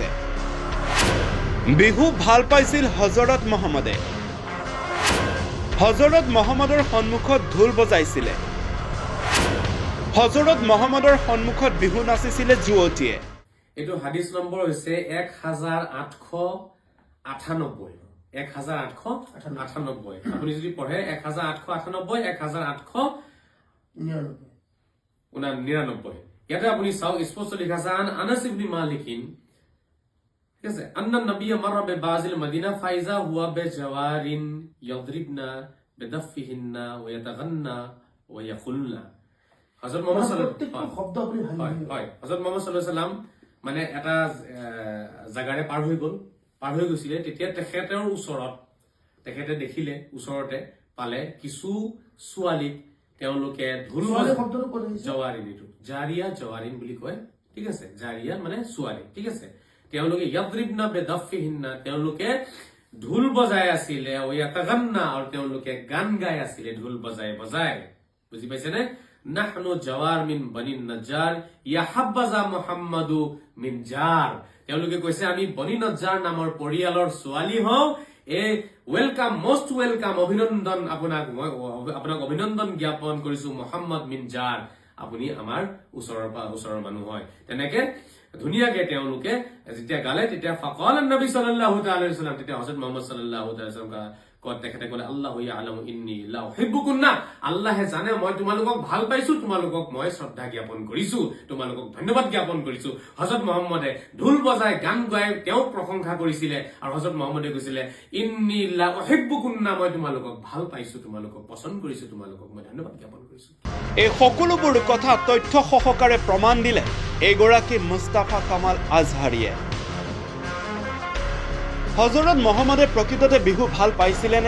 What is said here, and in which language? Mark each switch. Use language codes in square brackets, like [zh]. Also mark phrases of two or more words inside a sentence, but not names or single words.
[as] বিহু ভাল পাইছিল হজৰত মহম্মদে, হজৰত মহম্মদৰ সন্মুখত ঢোল বজাইছিলে, হজৰত মহম্মদৰ সন্মুখত বিহু নাচিছিলে যুৱতীয়ে। এইটো হাদিছ নম্বৰ হৈছে 1898। 1898 আপুনি যদি পঢ়ে 1898 1899। ইয়াতে আপুনি চাওক স্পষ্ট লিখা আছে আনাস ইবনে মালিকিন, ঠিক আছে, [ar] أن النبي مر ببعض المدينة فإذا هو بجوار يضربن بدفهن ويتغنين ويقلن. [as] হযরত মুহাম্মদ [ar] صلى الله عليه [as] হযরত মুহাম্মদ [ar] صلى الله عليه وسلم [as] মানে এটা জাগাৰে পাৰ হৈ গৈছিলে। তেতিয়া তেখেতৰ ওচৰত তেখেতে দেখিলে, ওচৰতে পালে কিছু ছোৱালীক তেওঁলোকে ঢোল জৱাৰিন, এইটো জাৰিয়া জৱাৰিন বুলি কয়, ঠিক আছে, জাৰিয়া মানে ছোৱালী, ঠিক আছে। তেওঁলোকে [ar] يضربن بدفهن, [as] তেওঁলোকে ঢোল বজাই আছিলে, [ar] ويتغنين, [as] আৰু তেওঁলোকে গান গাই আছিলে ঢোল বজাই বজাই। বুজি পাইছেনে? [ar] نحن جوار من بني النجار يا حبذا محمد من جار. [as] তেওঁলোকে কৈছে আমি বনি নজ্জাৰ নামৰ পৰিয়ালৰ ছোৱালী হওঁ, এই ওয়েলকাম, [en] most welcome, [as] অভিনন্দন, আপোনাক অভিনন্দন জ্ঞাপন কৰিছো, [ar] محمد من جار, [as] আপুনি আমাৰ ওচৰৰ মানুহ হয়। তেনেকে ধুনীয়াকে তেওঁলোকে যেতিয়া গালে তেতিয়া [ar] فقال النبي صلى الله تعالى عليه وسلم, [as] তেতিয়া হযরত মুহাম্মদ [ar] صلى الله تعالى عليه وسلم [as] তেখেতে ক'লে [ar] الله يعلم إني لأحبكن, [as] আল্লাহে জানে মই তোমালোকক ভাল পাইছো, তোমালোকক মই শ্ৰদ্ধা জ্ঞাপন কৰিছো, তোমালোকক ধন্যবাদ জ্ঞাপন কৰিছো। হযরত মুহাম্মদে ঢোল বজাই গান গাই তেওঁক প্ৰশংসা কৰিছিলে, আৰু হযরত মুহাম্মদে কৈছিলে [ar] إني لأحبكن, [as] মই তোমালোকক ভাল পাইছো, তোমালোকক পছন্দ কৰিছো, তোমালোকক মই ধন্যবাদ জ্ঞাপন কৰিছো। এই সকলোবোৰ কথা তথ্য সহকাৰে প্ৰমাণ দিলে এইগৰাকী মুস্তাফা কামাল আজহাৰীয়ে। হজৰত মহম্মদে প্ৰকৃততে বিহু ভাল পাইছিলেনে?